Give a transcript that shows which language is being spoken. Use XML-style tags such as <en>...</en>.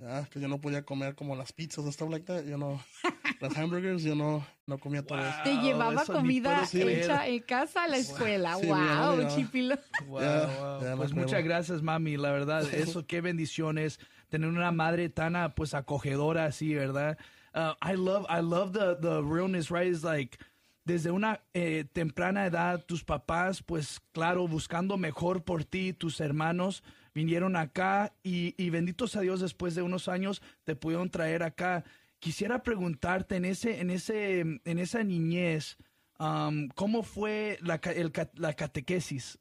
<es>que yo no podía comer como las pizzas o</es> <en>stuff like that, you know.</en> <es>Las hamburgers, yo no comía todo eso. Te llevaba comida hecha en casa a la escuela. Sí, wow, Chipilo. Pues muchas gracias, mami, la verdad. Eso, qué bendición es tener una madre tan pues acogedora así, ¿verdad?</es> <en>I love the realness, right? It's like,</en> <es>desde una temprana edad, tus papás, pues claro, buscando mejor por ti, tus hermanos, vinieron acá y benditos a Dios, después de unos años, te pudieron traer acá. Quisiera preguntarte, en esa niñez, ¿cómo fue la catequesis?</es>